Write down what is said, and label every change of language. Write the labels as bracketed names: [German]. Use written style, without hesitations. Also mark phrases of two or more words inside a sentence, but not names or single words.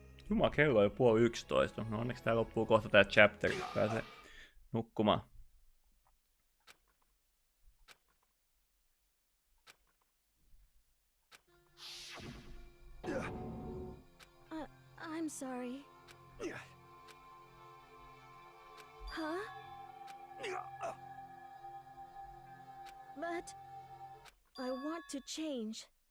[Finnish] Jumala, kello on jo 10:30. No onneksi tää loppuu kohta tää chapter. Pääsee nukkumaan. [English] I'm sorry. Huh? But I want to change.